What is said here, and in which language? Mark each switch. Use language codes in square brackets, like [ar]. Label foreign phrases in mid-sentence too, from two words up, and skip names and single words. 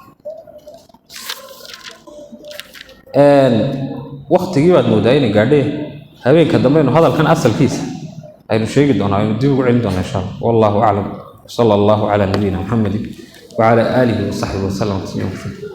[so] waqtigii baad moodayeen gaadhay habeenka dambe inuu hadalkan asalkiisa aynu sheegi doonaa inuu dib ugu celin doonaa [ar] إن شاء الله والله أعلم صلى الله على نبينا محمد وعلى آله وصحبه وسلم